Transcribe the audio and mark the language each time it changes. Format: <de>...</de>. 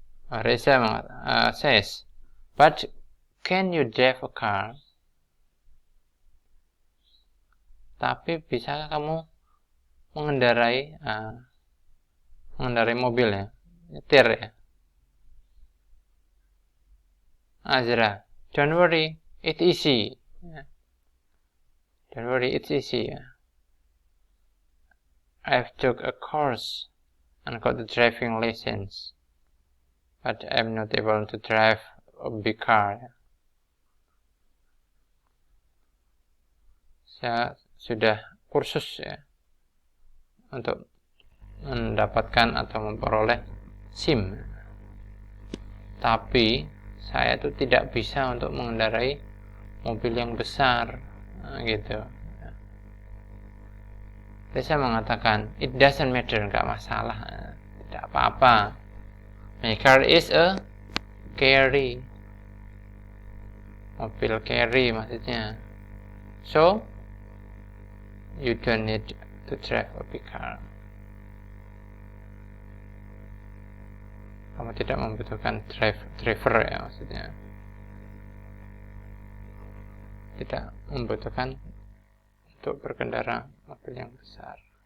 <en>Reza says, "But can you drive a car?"</en> <id>Tapi bisakah kamu mengendarai mobil, ya? Nyetir, ya?</id> <en>Azra, "Don't worry, it's easy." Don't worry, it's easy, ya. I've took a course and got the driving license, but I'm not able to drive a big car.</en> <id>Ya. Saya sudah kursus, ya, untuk mendapatkan atau memperoleh SIM, tapi saya itu tidak bisa untuk mengendarai mobil yang besar, gitu. Saya mengatakan,</id> <en>"It doesn't matter,</en> <id>nggak masalah, tidak apa-apa.</id> <en>My car is a</en> <id>carry, mobil carry maksudnya.</id> <en>So you don't need to drive a big car.</en> <id>Kamu tidak membutuhkan driver ya, maksudnya tidak membutuhkan untuk berkendara mobil yang besar.</id>